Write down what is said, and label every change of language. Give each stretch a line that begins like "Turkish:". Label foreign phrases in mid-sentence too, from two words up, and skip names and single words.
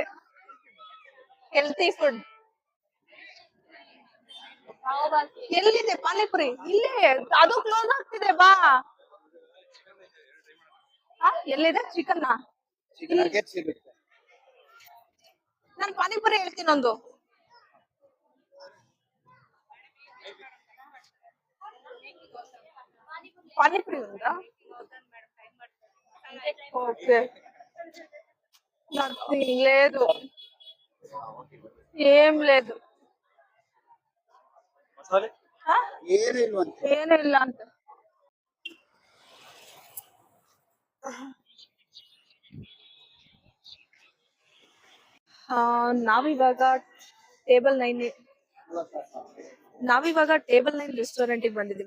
English: healthy food.
Kannada: ಎಲ್ಲಿದೆ ಪಾನಿಪುರಿ? ಇಲ್ಲೇ, ಅದು ಕ್ಲೋಸ್ ಆಗ್ತಿದೆ. ಬಾ. ಎಲ್ಲಿದೆ ಚಿಕನ್?
English: chicken nuggets
Kannada: ಸಿಗುತ್ತೆ. ನಾನು ಪಾನಿಪುರಿ ಹೇಳ್ತೀನಿ ಒಂದು.
Telugu: పానీపూరి ఉందా? ఓకే, నథింగ్ లేదు, ఏం లేదు.
Kannada: ಏನು ಇಲ್ಲ ಅಂತ. ನಾವಿವಾಗ ಟೇಬಲ್ 9 ರೆಸ್ಟೋರೆಂಟ್ ಬಂದಿದೀವಿ.